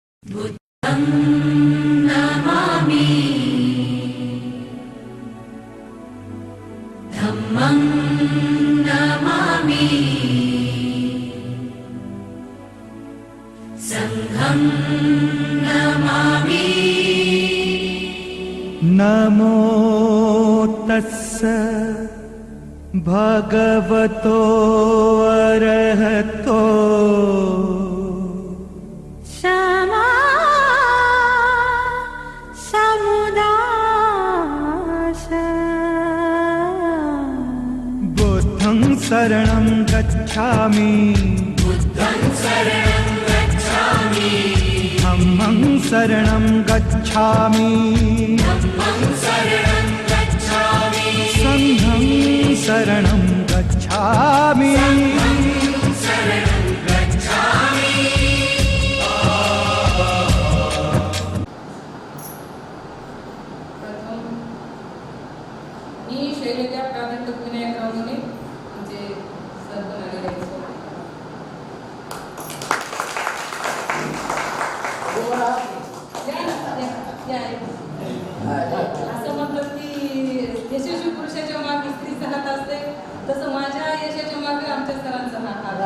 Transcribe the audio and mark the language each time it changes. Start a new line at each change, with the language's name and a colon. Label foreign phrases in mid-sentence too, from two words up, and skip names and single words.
Pali: बुद्धं नमामि धम्मं नमामि संघं नमामि। नमो तस्स भगवतो अरहतो क्षमा समुदाय बुद्धं शरणं गच्छामि बुद्धं शरणं गच्छामि धम्मं शरणं गच्छामि धम्मं शरणं गच्छामि संघं शरणं गच्छामि। शरणं गच्छामि।
Marathi: प्रथम मी शैलजा प्राणटक विनायक रावणे म्हणजे सर्व नागरिक असं म्हणतात की यशस्वी पुरुषाच्या मागे स्त्रीचा हात असते, तसं माझ्या यशाच्या मागे आमच्या सरांचा हात आहे.